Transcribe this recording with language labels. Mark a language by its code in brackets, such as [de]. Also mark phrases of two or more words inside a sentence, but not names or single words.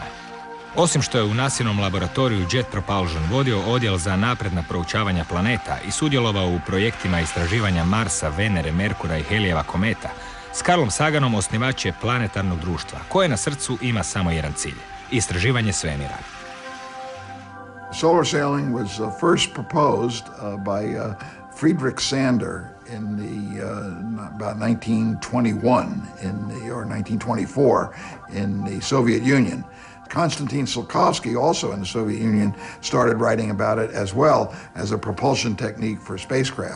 [hr] Osim što je u NASInom laboratoriju Jet Propulsion vodio odjel za napredna proučavanja planeta i sudjelovao u projektima istraživanja Marsa, Venere, Merkura i Helijeva kometa, s Carlom Saganom osnivač je planetarnog društva, koje na srcu ima samo jedan cilj – istraživanje svemira. [en] Solar sailing was first proposed by Friedrich Sander in about 1921 or 1924 in the Soviet Union. Konstantin Tsiolkovsky, also in the Soviet Union, started writing about it as well as a propulsion technique for spacecraft.